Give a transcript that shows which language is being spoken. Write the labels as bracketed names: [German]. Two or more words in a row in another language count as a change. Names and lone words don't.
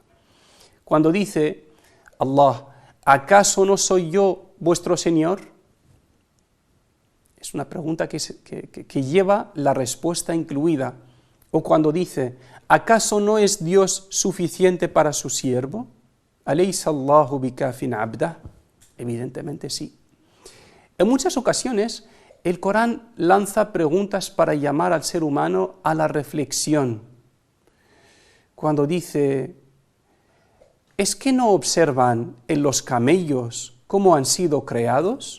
[Spanish] Cuando dice Allah, ¿acaso no soy yo vuestro Señor? Es una pregunta que lleva la respuesta incluida. O cuando dice, ¿acaso no es Dios suficiente para su siervo? [Arabic] ¿أليس الله بكاف عبده? [Spanish] Evidentemente sí. En muchas ocasiones, el Corán lanza preguntas para llamar al ser humano a la reflexión. Cuando dice, ¿es que no observan en los camellos cómo han sido creados?